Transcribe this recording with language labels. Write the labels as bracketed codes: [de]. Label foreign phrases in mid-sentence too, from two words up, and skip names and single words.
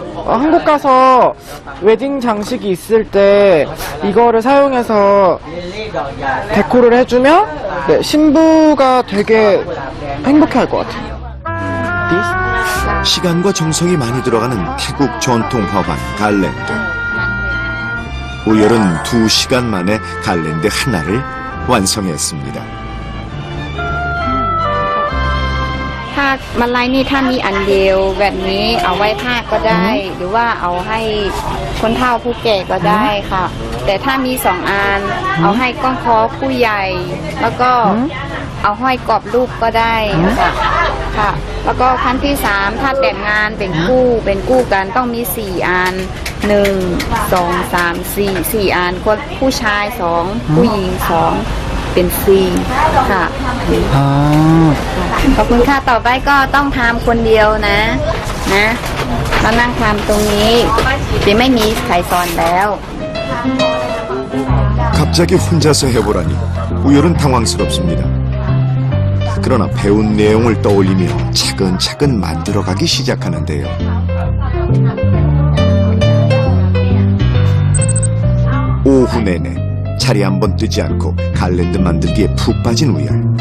[ko] 한국 가서 웨딩 장식이 있을 때 이거를 사용해서 데코를 해주면 네, 신부가 되게 행복해할 것 같아요. 시간과 정성이 많이 들어가는 태국 전통 화환 갈랜드. 우열은 2시간 만에 갈랜드 하나를 완성했습니다. [th] ถ้ามาลัยนี่ถ้ามีอันเดียวแบบนี้เอาไว้ผ้าก็ได้ หรือว่าเอาให้คนเฒ่าผู้แก่ก็ ได้ค่ะ แต่ถ้ามี2 อันเอาให้ก้องคอผู้ใหญ่ แล้วก็เอาห้อยกรอบรูปก็ได้ค่ะ แล้วก็ขั้นที่3ถ้าแต่งงานเป็นคู่กันต้องมี4 อัน1 2 3 4อันคนผู้ชาย2ผู้หญิง2เป็น4ค่ะ ขอบคุณค่ะต่อไปก็ต้องทำคนเดียวนะมานั่งทำตรงนี้จะไม่มีใครสอนแล้ว [ko] 갑자기 혼자서 해보라니 우열은 당황스럽습니다. 그러나 배운 내용을 떠올리며 차근차근 만들어가기 시작하는데요. 오후 내내 살이 한 번 뜨지 않고 갈랜드 만들기에 푹 빠진 우열.